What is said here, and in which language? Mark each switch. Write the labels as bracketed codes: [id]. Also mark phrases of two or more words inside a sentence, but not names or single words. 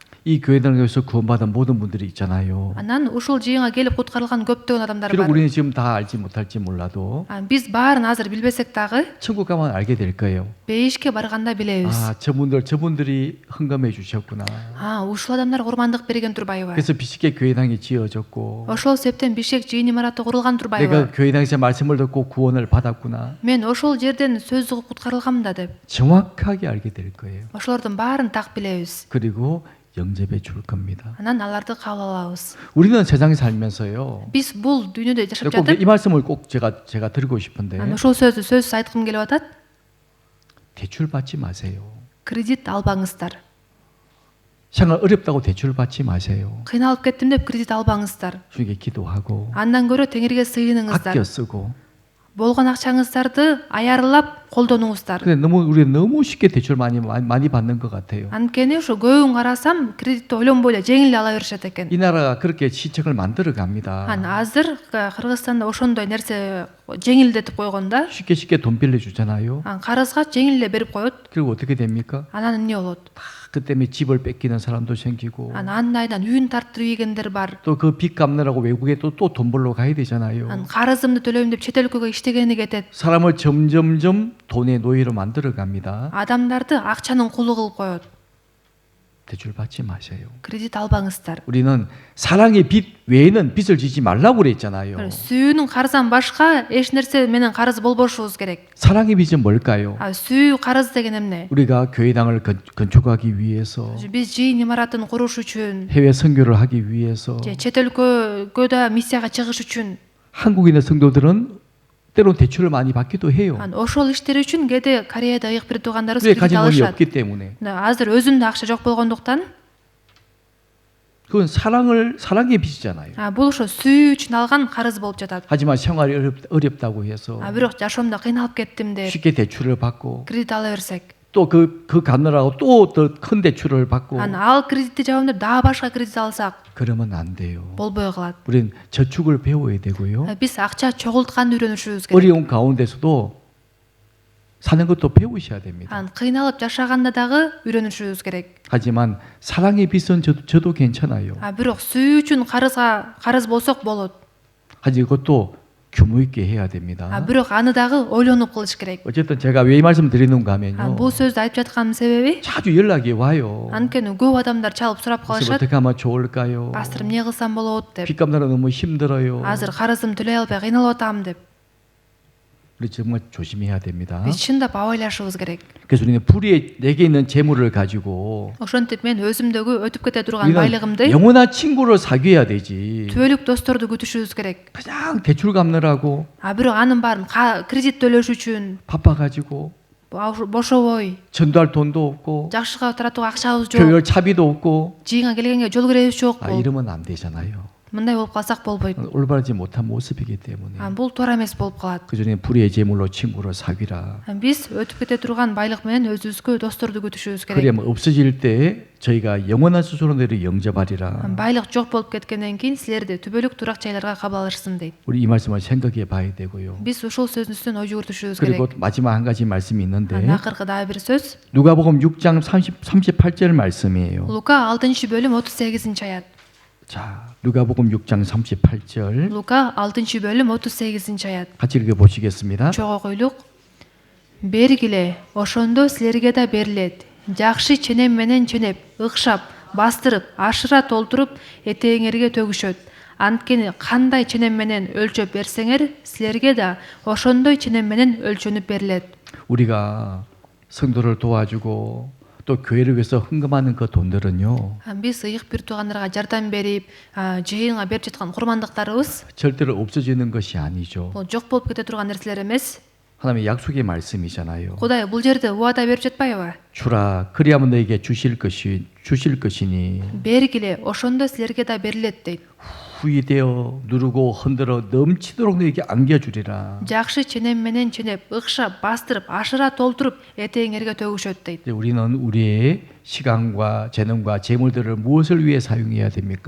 [ko] 이 교회당에서 구원받은 모든 분들이 있잖아요. [ky] Анан ушул жыйынга келип куткарылган көптөгөн адамдар [ko] 비록 [ky] бар. [ko] 우리는 지금 다 알지 못할지 몰라도 [ky] Биз баарын азыр билбесек дагы [ko] 천국 가면 알게 될 거예요. [ky] бейишке барганда билебиз. [ko] 저분들이 헌금해 주셨구나. [ky] Ушул адамдар курмандык берген турбайбы? [ko] 그래서 비식계 교회당이 지어졌고 [ky] Ошол себептен Бишкек жыйын имараты курулган турбайбы? [ko] 내가 교회당에서 말씀을 듣고 구원을 받았구나. [ky] Мен ошол жерден сөз угуп куткарылгам да деп. [ko] 정확하게 알게 될 거예요. [ky] Ошолордун баарын так билебиз. [ko] 그리고 영접해 줄 겁니다. [ky] Анан аларды кабыл алабыз. [ko] 우리는 세상에 살면서요. [ky] Биз бул дүйнөдө жашап [ko] 꼭 이 [ky] жатып, [ko] 말씀을 꼭 제가 드리고 싶은데 [ky] ошол сөздү сөзсүз айткым келип атат. [ko] 대출 받지 마세요. [ky] Кредит албаңыздар. [ko] 생활 어렵다고 대출 받지 마세요. [ky] Кыйналып кеттим деп кредит албаңыздар. [ko] 주님께 기도하고 [ky] Андан көрө Теңирге сыйыныңыздар. [ko] 아껴 쓰고. [ky] Болгон акчаңыздарды аярлап колдонуңуздар. [ko] 근데 우리 너무 쉽게 대출 많이 받는 것 같아요. [ky] Анткени ошо көбүн карасам кредитти ойлонбой эле жеңил ала беришет экен. [ko] 이 на라가 그렇게 시책을 만들어 갑니다. [ky] Азыр Кыргызстанда ошондой нерсе жеңилдетип койгон да. [ko] 쉽게 돈 빌려주잖아요. [ky] Карызга жеңил эле берип коет. [ko] 그리고 어떻게 됩니까? [ky] Анан эмне болот? [ko] 그 때문에 집을 뺏기는 사람도 생기고 [ky] Анын айдан үйүн тартырып ийгендер бар. [ko] 또 그 빚 갚느라고 외국에 또 돈 벌러 가야 되잖아요. [ky] Карызымды төлөйм деп чет өлкөгө иштегени кетет. [ko] 사람을 점점점 돈의 노예로 만들어 갑니다. [ky] Адамдарды акчанын кулу кылып коет. [ko] 대출 받지 마세요. [ky] Кредит албаңыздар. [ko] 우리는 사랑의 빚 외에는 빚을 지지 말라고 그랬잖아요. [ky] Сүйүүнүн карыздан башка эч нерсе менен карыз болбошубуз керек. [ko] 사랑의 빚은 뭘까요? [ky] Сүйүү карыз деген эмне? [ko] 우리가 교회당을 건축하기 위해서, [ky] Биз жыйын имаратын куруш үчүн, [ko] 해외 선교를 하기 위해서, [ky] чет өлкөгө да миссияга чыгыш үчүн, [ko] 한국에 있는 성도들은 때론 대출을 많이 받기도 해요. [ky] ошол иштер үчүн кээде Кореяда ыйык берип тургандарыбыз [ko] 왜 [ky] кредит [ko] 가진 돈이 [ky] алышат. [ko] 없기 때문에. [ky] Азыр өзүндө акча жок болгондуктан, [ko] 그건 사랑의 빚이잖아요. [ky] бул ошо сүйүү үчүн алган карыз болуп жатат. [ko] 하지만 생활이 어렵다고 해서 [ky] Бирок жашоомдо кыйналып кеттим деп [ko] 쉽게 대출을 받고 [ky] кредит ала берсек, [ko] 또 그 갚느라고 또 더 큰 대출을 받고 [ky] ал кредитти жабам деп дагы башка кредит алсак [ko] 그러면 안 돼요. [ky] болбой калат. [ko] 우린 저축을 배워야 되고요. [ky] Биз акча чогултканды үйрөнүшүбүз керек. [ko] 어려운 가운데서도 사는 것도 배우셔야 됩니다. [ky] Кыйналып жашаганда дагы үйрөнүшүбүз керек. [ko] 하지만 사랑의 빚은 저도 괜찮아요. [ky] Бирок сүйүү үчүн карыз болсок болот. [ko] 하지만 그것도 규모 있게 해야 됩니다. [ky] Бирок аны дагы ойлонуп кылыш керек. [ko] 어쨌든 제가 왜 이 말씀 드리는가 하면요. [ky] Бул сөздү айтып жатканымдын себеби, [ko] 자주 연락이 와요. [ky] анткени көп адамдар чалып сурап [ko] 그래서 [ky] калышат. [ko] 어떻게 하면 좋을까요? [ky] Пастор, эмне кылсам болот деп. [ko] 빚 갚느라 너무 힘들어요. [ky] Азыр карызым төлөй албай кыйналып атам деп. [ko] 우리 정말 조심해야 됩니다. [ky] Биз чындап абайлашыбыз керек. [ko] 그래서 우리는 불의에 내게 있는 재물을 가지고 [ky] Ошентип мен өзүмдөгү өтүп кете турган [ko] 우리는 [ky] байлыгымды [ko] 영원한 친구를 사귀어야 되지. [ky] түбөлүк досторду күтүшүбүз керек. [ko] 그냥 대출 갚느라고 [ky] Бирок анын баарын кредит төлөш үчүн [ko] 바빠가지고 [ky] бошобой, [ko] 전도할 돈도 없고 [ky] жакшыга таратууга акчабыз жок, [ko] 교회 차비도 없고 [ky] жыйынга келгенге жол киребиз жокпу. [ko] 이러면 안 되잖아요. [ky] Мындай болуп калсак болбойт. [ko] 올바르지 못한 모습이기 때문에 [ky] Бул туура эмес болуп калат. [ko] 그전에 불의의 재물로 친구를 사귀라. [ky] Биз өтүп кете турган байлык менен өзүбүзгө досторду күтүшүбүз керек. [ko] 그러면 없어질 때 저희가 영원한 수소로들이 영접하리라. [ky] Байлык жок болуп кеткенден кийин силерди түбөлүк турак жайларга кабыл алышсын дейт. [ko] 우리 이 말씀을 생각해 봐야 되고요. [ky] Биз ушул сөздүн үстүнөн ой жүгүртүшүбүз [ko] 그리고 [ky] керек. [ko] 마지막 한 가지 말씀이 있는데 [ky] Акыркы дагы бир сөз. [ko] 누가복음 6장 38절 말씀이에요. [ky] Лука 6-бөлүм 38-аят. [ko] 자, 누가복음 6장 38절 [ky] Лука 6-бөлүм 38-аят. [ko] 같이 읽어 보시겠습니다. [ky] Чогуу койлук. Бергиле, ошондо силерге да берилет. Жакшы ченем менен ченеп, ыкшап, бастырып, ашыра толтуруп, этээңерге төгүшөт. Анткени кандай ченем менен өлчөп берсеңер, силерге да ошондой ченем менен өлчөнүп берилет. [ko] 우리가 성도를 도와주고 또 교회를 위해서 헌금하는 그 돈들은요. [ky] Биз ыйык бир туугандарга жардам берип, жыйынга берип жаткан курмандыктарыбыз [ko] 절대로 없어지는 것이 아니죠. [ky] бул жок болуп кете турган нерселер эмес. [ko] 하나님의 약속의 말씀이잖아요. [ky] Кудай бул жерде убада берип жатпайбы? [ko] 주라 그리하면 너에게 주실 것이니 [ky] Бергиле, ошондо силерге да берилет дейт. [ko] 후이되어 누르고 흔들어 넘치도록 너에게 안겨주리라. [ky] Жакшы ченем менен ченеп, ыкшап, бастырып, ашыра толтуруп, этээңерге төгүшөт дейт. [ko] 이제 우리는 우리의 시간과 재능과 재물들을 무엇을 위해 사용해야 됩니까?